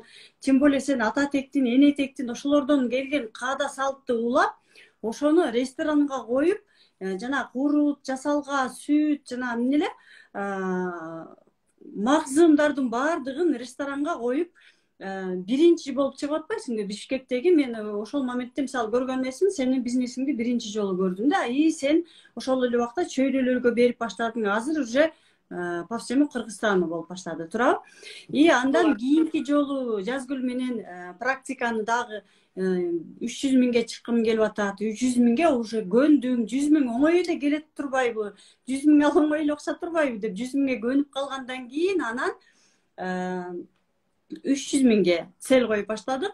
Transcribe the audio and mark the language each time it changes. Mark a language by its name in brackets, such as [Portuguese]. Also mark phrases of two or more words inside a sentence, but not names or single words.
[Russian] Тем более [Kyrgyz] сен ата тектин, эне тектин ошолордон келген каада салтты улап, ошону ресторанга коюп, жана курут, жасалга, сүт, жана эмне эле магзымдардын баардыгын ресторанга коюп биринчи болуп чыгып атпайсыңбы Бишкектеги? Мен ошол моментте мисалы көргөн нерсем сенин бизнесиңди биринчи жолу көрдүм да. И сен ошол эле убакта чөйрөлөргө берип баштадың. Азыр [Russian] уже по всему Кыргызстану [Kyrgyz] болуп баштады, туурабы? И андан кийинки жолу Жазгүл менен практиканы дагы 300 миңге чыккым келип атат. 300 миңге уже көндүм. 100 миң оңой эле келет турбайбы? 100 миң ал оңой эле окшоп турбайбы деп 100 миңге көнүп калгандан кийин анан 300 миңге цель коюп баштадык.